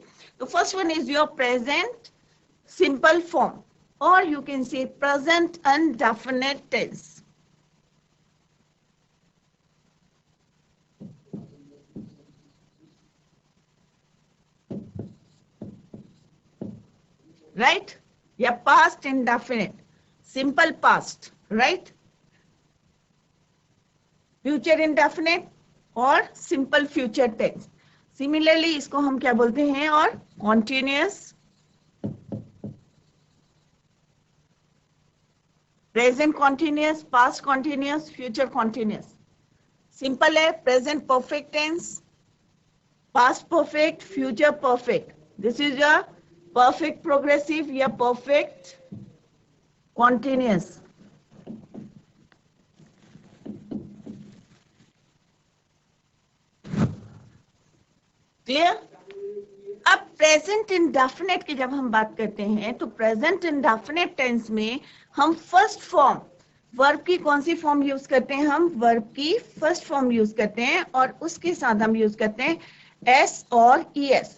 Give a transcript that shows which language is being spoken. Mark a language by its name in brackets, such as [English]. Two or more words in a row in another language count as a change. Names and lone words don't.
[English] तो first one is your present simple form, और you can say present indefinite tense। right, या past indefinite, simple past, right, future indefinite और simple future tense। similarly [Hindi] इसको हम क्या बोलते हैं, [English] और continuous, present continuous, past continuous, future continuous। simple है present perfect tense, past perfect, future perfect, this is your perfect progressive या perfect continuous। क्लियर। [Hindi] अब [English] present indefinite [Hindi] की जब हम बात करते हैं, तो [English] present indefinite tense [Hindi] में हम [English] first form verb [Hindi] की कौन सी फॉर्म यूज करते हैं, हम वर्ब की [English] first form use [Hindi] करते हैं, और उसके साथ हम यूज करते हैं एस और ईएस।